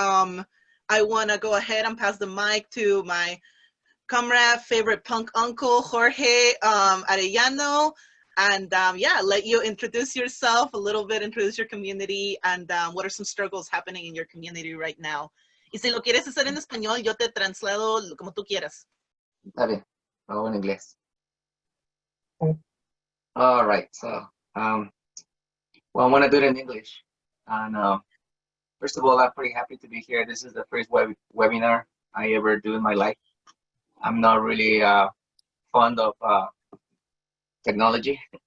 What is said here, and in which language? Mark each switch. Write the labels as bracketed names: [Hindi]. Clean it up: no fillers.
[English] I want to go ahead and pass the mic to my comrade, favorite punk uncle, Jorge Arellano. And let you introduce yourself a little bit, introduce your community, and what are some struggles happening in your community right now. [Spanish] Y si lo quieres hacer en español, yo te traslado como tú quieras. Está bien, lo hago en inglés. [English] All right, so, well, I want to do it in English. And first of all, I'm pretty happy to be here. This is the first webinar I ever do in my life. I'm not really fond of technology.